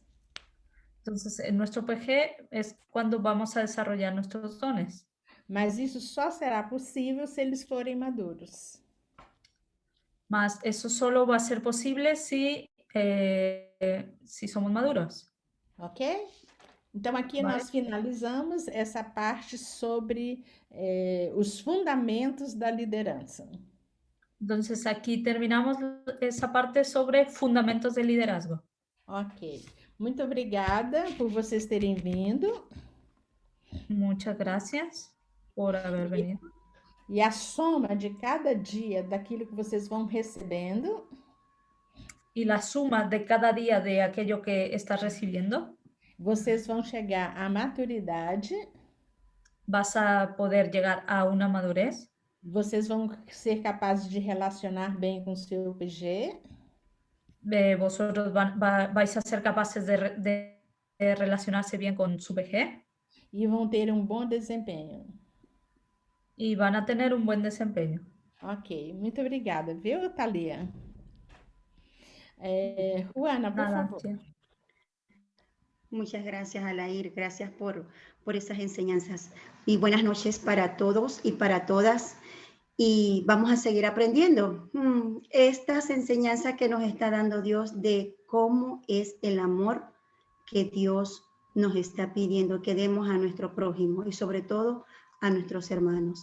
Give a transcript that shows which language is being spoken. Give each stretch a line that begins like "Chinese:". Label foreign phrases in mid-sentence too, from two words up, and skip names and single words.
Spanish: Entonces, en nuestro PG es cuando vamos a desarrollar nuestros dones.
Portuguese: Mas isso só será possível se eles forem maduros.
Spanish: Mas eso solo va a ser posible si somos maduros.
Portuguese: Ok? Então, aqui
Spanish: Vale.
Portuguese: nós finalizamos essa parte sobre os fundamentos da liderança.
Spanish: Entonces, aquí terminamos esa parte sobre fundamentos de liderazgo. Ok.
Portuguese: Muito obrigada por vocês terem vindo.
Spanish: Muchas gracias por haber venido.
Portuguese: E a soma de cada dia daquilo que vocês vão recebendo
Spanish: Y la suma de cada día de aquello que estás recibiendo,
Portuguese: vocês vão chegar à maturidade,
Spanish: vas a poder llegar a una madurez,
Portuguese: vocês vão ser capazes de relacionar bem com o seu PG,
Spanish: vosotros vais a ser capaces de relacionarse bien con su PG
Portuguese: e vão ter um bom desempenho.
Spanish: y van a tener un buen desempeño.
Portuguese: Ok, muito obrigada, viu, Thalia?
Spanish: Juana, por Nada, favor. tía. Muchas gracias, Alair. Gracias por esas enseñanzas. Y buenas noches para todos y para todas. Y vamos a seguir aprendiendo estas enseñanzas que nos está dando Dios de cómo es el amor que Dios nos está pidiendo que demos a nuestro prójimo y sobre todo a nuestros hermanos.